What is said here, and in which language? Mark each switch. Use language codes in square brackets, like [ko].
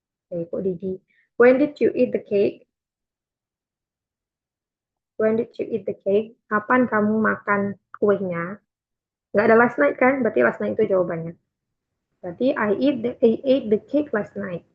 [id] Kok di [en] when did you eat the cake? When did you eat the cake? [id] Kapan kamu makan kuenya? Nggak ada last night kan? Berarti last night itu jawabannya. [en] Berarti I ate the cake last night.